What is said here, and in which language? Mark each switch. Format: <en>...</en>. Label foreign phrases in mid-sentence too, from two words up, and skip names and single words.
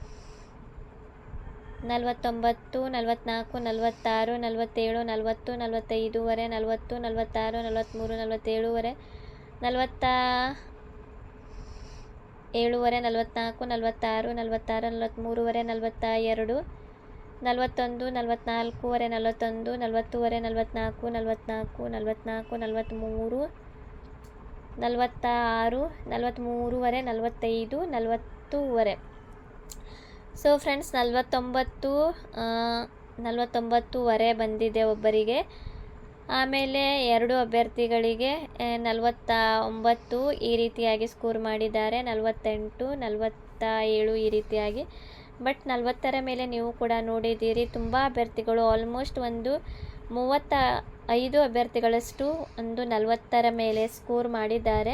<kn>49, 44, 46, 47, 40, 45ವರೆ, 40, 46, 43, 47ವರೆ, 47ವರೆ, 44, 46, 46, 43ವರೆ, 42, 41, 44ವರೆ, 41, 40ವರೆ, 44, 44, 44, 43, 46, 43ವರೆ, 45, 40ವರೆ.</kn> <en>so friends,</en> <kn>49ವರೆ ಬಂದಿದೆ ಒಬ್ಬರಿಗೆ. ಆಮೇಲೆ 2 ಅಭ್ಯರ್ಥಿಗಳಿಗೆ 49 ಈ ರೀತಿಯಾಗಿ ಸ್ಕೋರ್ ಮಾಡಿದ್ದಾರೆ, 48, 47 ಈ ರೀತಿಯಾಗಿ. ಬಟ್ 40ರ ಮೇಲೆ ನೀವು ಕೂಡ ನೋಡಿದ್ದೀರಿ, ತುಂಬ ಅಭ್ಯರ್ಥಿಗಳು ಆಲ್ಮೋಸ್ಟ್ ಒಂದು 35 ಅಭ್ಯರ್ಥಿಗಳಷ್ಟು ಒಂದು 40ರ ಮೇಲೆ ಸ್ಕೋರ್ ಮಾಡಿದ್ದಾರೆ.</kn>